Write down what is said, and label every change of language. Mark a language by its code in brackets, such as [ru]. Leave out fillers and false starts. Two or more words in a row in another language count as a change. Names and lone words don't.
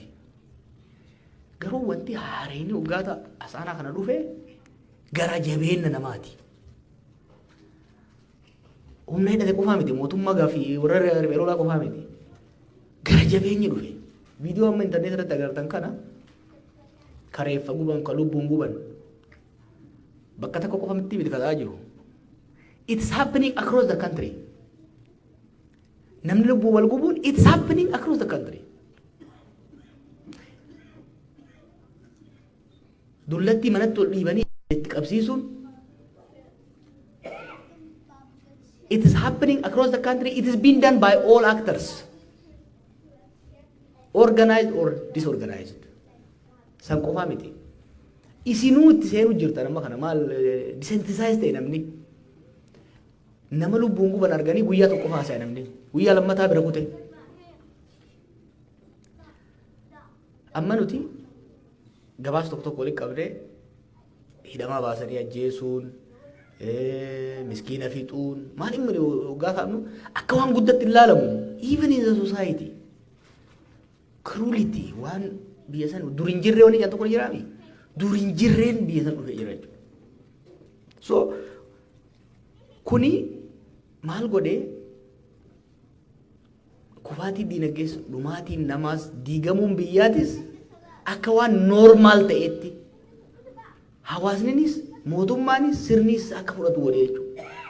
[om] Garuu wanti haareen hoggaata asaanaa kana dhufe gara jabeenna namaati. humna hidhate qofaa miti mootummaa gaafii warra ribeelolaa qofaa miti gara jabeenyi dhufe viidiyoo amma intarneet irratti agartan kana kareeffa guban ka lubbuun guban bakka takka qofa miti miti kataa jiru [en] it's happening across the country [om] namni lubbuu wal gubuun [en] it's happening across the country [om] dullatti manatti ol dhiibanii itti qabsiisuun [en] it is happening across the country. It is being done by all actors, organized or disorganized. [om] San qofa miti. Isinuu itti seenu jirta nama kana maal desensitized ta'e namni. Nama lubbuun guban arganii guyyaa tokko haasa'e namni. Guyyaa lammataa bira kute. Amma nuti gabaasa tokko tokko walitti qabdee hidhamaa baasanii ajjeesuun miskiina fixuun maaliin mali gaafamu akka waan guddatti ilaalamu [en] even in the society cruelty [om] waan biyya san durin jirree wani janto kun jiraami durin jirreen biyya san dhufe jira so kuni maal godhe kufaatii diinagdees dhumaatiin namaas diigamuun biyyaatis akka waan normaal ta'etti hawaasninis mootummaanis sirnis akka fudhatu godhe jechuudha.